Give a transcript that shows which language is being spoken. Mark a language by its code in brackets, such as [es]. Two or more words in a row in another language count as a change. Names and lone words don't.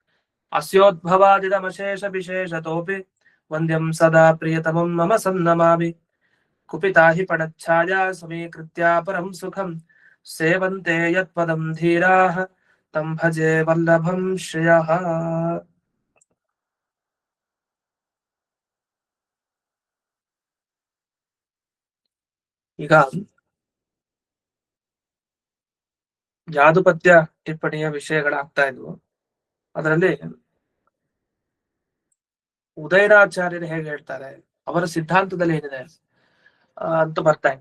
[sa] अस्योद्भवादिदमशेषविशेषतोऽपि वन्द्यं सदा प्रियतमं मम सन्नमामि कुपिता हि पणच्छाया समीकृत्या परं सुखं सेवन्ते यत्पदं धीराः तं भजे वल्लभं श्रियः। [kn] ಈಗ ಜಾದುಪತ್ಯ ಟಿಪ್ಪಣಿಯ ವಿಷಯಗಳಾಗ್ತಾ ಇದ್ವು. ಅದರಲ್ಲಿ ಉದಯನಾಚಾರ್ಯರು ಹೇಗೆ ಹೇಳ್ತಾರೆ, ಅವರ ಸಿದ್ಧಾಂತದಲ್ಲಿ ಏನಿದೆ ಅಂತ ಬರ್ತಾ ಇತ್ತು.